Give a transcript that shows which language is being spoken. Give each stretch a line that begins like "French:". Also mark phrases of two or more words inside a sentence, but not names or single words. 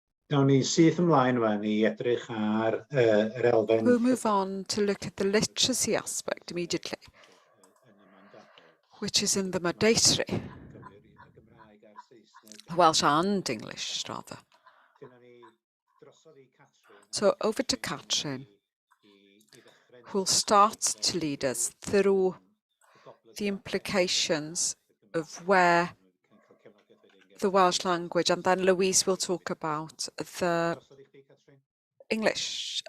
Welsh: Gawn ni syth ymlaen fan i edrych ar yr elfen...
English: We'll move on to look at the literacy aspect immediately, which is in the mandatory, Welsh and English rather. So over to Katrin, who'll start to lead us through the implications of where the Welsh language, and then Louise will talk about the English.